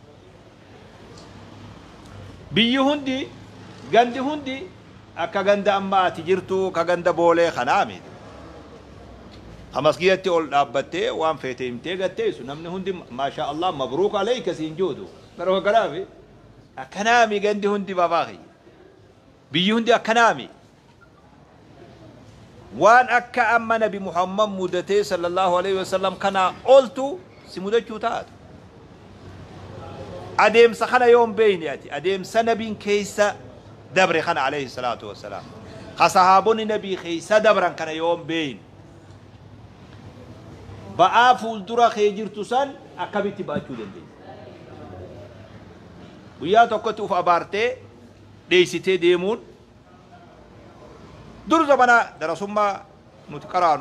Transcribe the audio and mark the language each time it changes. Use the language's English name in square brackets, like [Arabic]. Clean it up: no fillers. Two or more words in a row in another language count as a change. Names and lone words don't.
[Oromo] biyyi hundi gandi hundi akka ganda amma ati jirtu ka ganda boolee kanaa miti amaskiyatti ol dhaabbattee waan feete himtee gatteessu namni hundi [Arabic] ما شاء الله مبروك عليك [Oromo] siin joodu garoo garaafi akkanaami gandi hundi babaaqi biyyi hundi akkanaami waan akka amma nabi Muhammad mudatee [Arabic] صلى الله عليه وسلم [Oromo] kana oltu si mudachuu taatu adeemsa kana yoom beeyni ati adeemsa nabiin keessa dabre kana [Arabic] عليه الصلاة والسلام [Oromo] sahaabonni nabii keessa dabran kana yoom beeyni ba'aa fuuldura kee jirtu san akkamitti baachuu dandeenya guyyaa tokkotti uf abaartee dheeysitee deemuun dur zamana darasummaa nuti qaraanu